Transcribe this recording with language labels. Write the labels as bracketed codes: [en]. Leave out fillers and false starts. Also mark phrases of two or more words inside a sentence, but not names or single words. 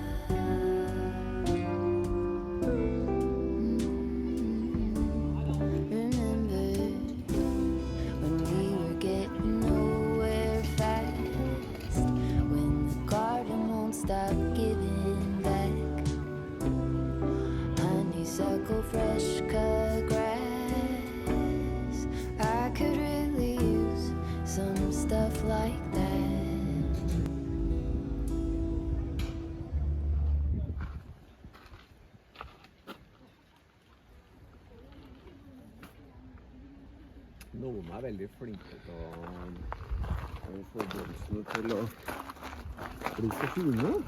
[en] Remember when we were getting nowhere fast, when the garden won't stop giving back honeysuckle, fresh cut grass. I could really use some stuff like that. [no] Noen veldig flinke til å få blomstene til å bli så fine.